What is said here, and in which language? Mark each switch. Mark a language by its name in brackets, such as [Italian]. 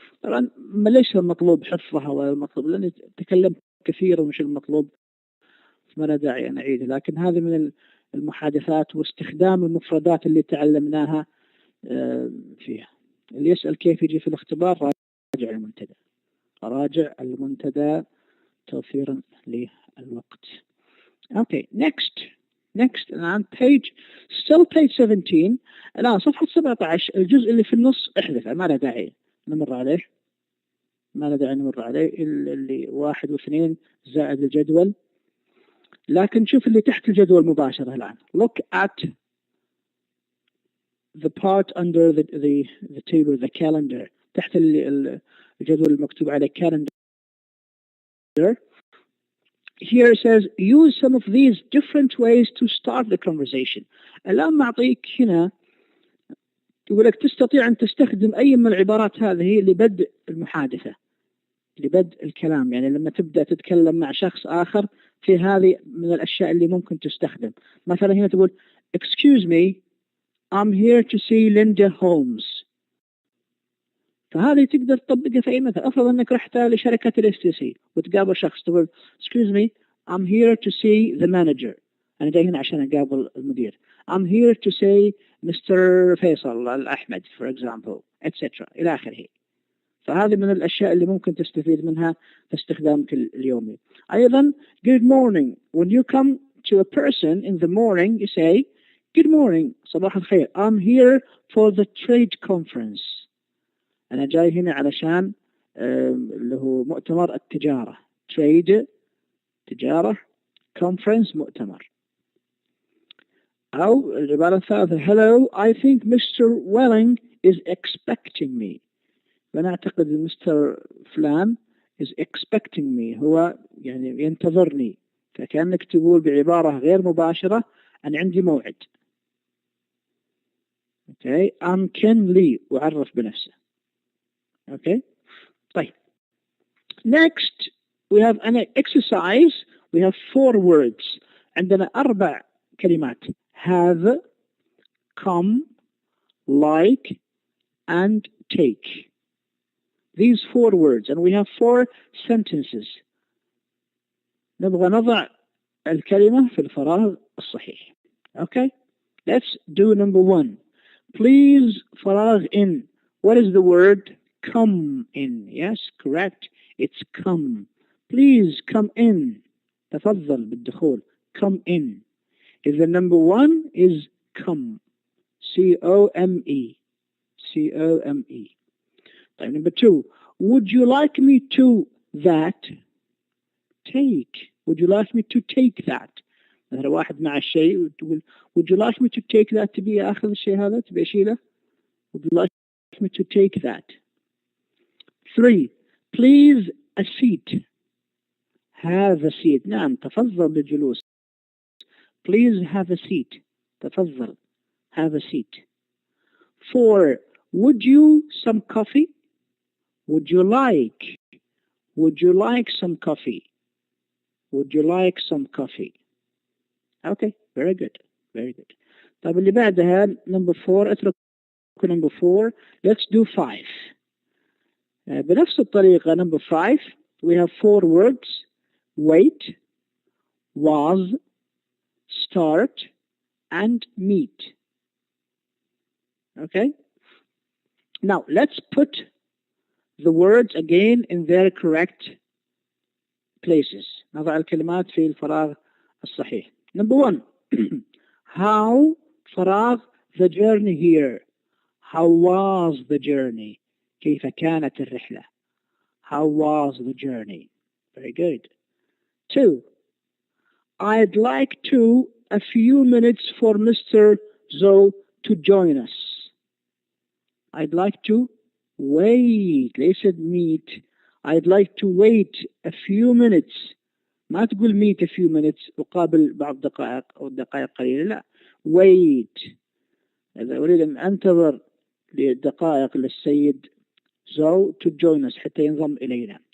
[Arabic] طبعا ليس المطلوب حفظها ولا المطلوب، لأني تكلمت كثيرا ومش المطلوب، ما لا داعي أن أعيده، لكن هذه من المحادثات واستخدام المفردات اللي تعلمناها فيها. اللي يسأل كيف يجي في الاختبار راجع المنتدى. راجع المنتدى توفيرا للوقت. [English] Okay, next الآن still page 17. [Arabic] الآن صفحة 17 الجزء اللي في النص احذفه، ما له داعي نمر عليه، اللي 1 و2 زائد الجدول. لكن شوف اللي تحت الجدول مباشرة الآن. [English] Look at the part under the table, the calendar. [Arabic] تحت الجدول المكتوب عليه calendar. [English] Here it says use some of these different ways to start the conversation. [Arabic] الآن معطيك هنا يقول لك تستطيع أن تستخدم أي من العبارات هذه لبدء المحادثة، لبدء الكلام. يعني لما تبدأ تتكلم مع شخص آخر، في هذه من الأشياء اللي ممكن تستخدم. مثلا هنا تقول [English] excuse me, I'm here to see Linda Holmes. [Arabic] فهذه تقدر تطبقها في أي مثل. أفرض أنك رحت لشركة الاستيسي وتقابل شخص، تقول [English] excuse me, I'm here to see the manager. [Arabic] أنا جاي هنا عشان أقابل المدير. [English] I'm here to see Mr. فيصل الأحمد for example etc. [Arabic] إلى آخره. فهذه من الأشياء اللي ممكن تستفيد منها في استخدامك اليومي. [English] أيضا good morning. When you come to a person in the morning you say good morning, [Arabic] صباح الخير. [English] I'm here for the trade conference. [Arabic] أنا جاي هنا علشان اللي هو مؤتمر التجارة. trade تجارة، conference مؤتمر. أو العبارة الثالثة [English] hello, I think Mr. Welling is expecting me. [Arabic] فأنا أعتقد مستر فلان [English] is expecting me، [Arabic] هو يعني ينتظرني. فكأنك تقول بعبارة غير مباشرة أنا عندي موعد. [English] Okay. I'm Ken Lee [Arabic] وعرف بنفسه. [English] Okay. طيب. Next we have an exercise. We have 4 words. [Arabic] عندنا 4 كلمات. [English] Have, come, like, and take. These 4 words, and we have 4 sentences. [Arabic] نبغى نضع الكلمة في الفراغ الصحيح. [English] Okay. Let's do number 1. Please فراغ in. What is the word? Come in. Yes, correct. It's come. Please come in. تفضل بالدخول. Come in. If the number 1 is come. C-O-M-E. C-O-M-E. طيب, number 2. Would you like me to that? Take. Would you like me to take that? [Arabic] مثلا واحد مع الشيء وتقول [English] would you like me to take that؟ [Arabic] تبي أخذ الشيء هذا؟ تبي أشيله؟ [English] Would you like me to take that? 3. Please a seat. Have a seat. [Arabic] نعم تفضل بالجلوس. [English] Please have a seat. تفضل. Have a seat. 4. Would you some coffee? Would you like? Would you like some coffee? Would you like some coffee? Okay, very good. Very good. [Arabic] طيب اللي بعدها number 4. اترك number 4. [English] Let's do 5. [Arabic] بنفس الطريقة [English] number 5 we have 4 words. Wait, was, start, and meet. Okay? Now let's put the words again in their correct places. [Arabic] نضع الكلمات في الفراغ الصحيح. [English] Number 1. How فراغ the journey here. How was the journey? [Arabic] كيف كانت الرحلة? [English] How was the journey? Very good. 2. I'd like to a few minutes for Mr. Zoe to join us. I'd like to wait. ليست meet. I'd like to wait a few minutes. [Arabic] ما تقول meet a few minutes أقابل بعض دقائق أو دقائق قليلة. [English] لا. Wait. [Arabic] إذا أريد أن أنتظر لدقائق للسيد Zoe [English] to join us [Arabic] حتى ينضم إلينا.